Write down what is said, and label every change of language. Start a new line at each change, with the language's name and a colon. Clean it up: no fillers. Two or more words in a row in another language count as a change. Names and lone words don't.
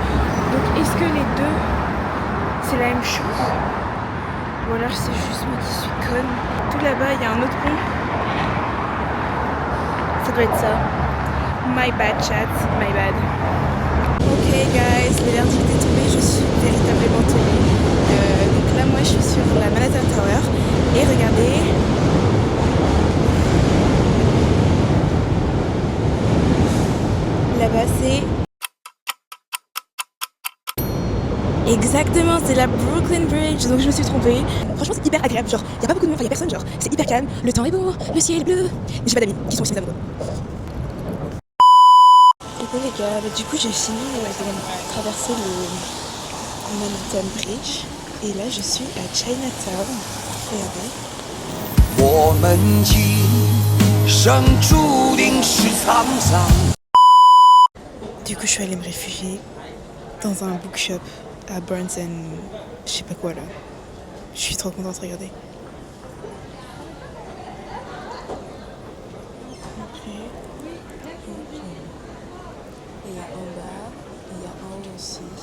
French: Donc est-ce que les deux c'est la même chose, ou alors c'est juste moi qui suis conne? Tout là-bas il y a un autre pont, ça doit être ça.
English: My bad chat, my bad. Ok guys,
French: le verdict est tombé, je suis véritablement tombée. Donc là moi je suis sur la Manhattan Tower et regardez, là-bas c'est exactement, c'est la Brooklyn Bridge. Donc je me suis trompée. Franchement c'est hyper agréable, genre y a pas beaucoup de monde, y a personne, genre c'est hyper calme, le temps est beau, le ciel est bleu. J'ai pas d'amis qui sont aussi mes amoureux. Et bon les gars, du coup j'ai fini de traverser le Manhattan Bridge. Et là je suis à Chinatown. Regardez.
Chinese: 我们今生注定是沧桑。
French: Du coup je suis allée me réfugier dans un bookshop à Barnes & je sais pas quoi là. Je suis trop contente, regardez. Et il y a en bas, il y a en haut aussi.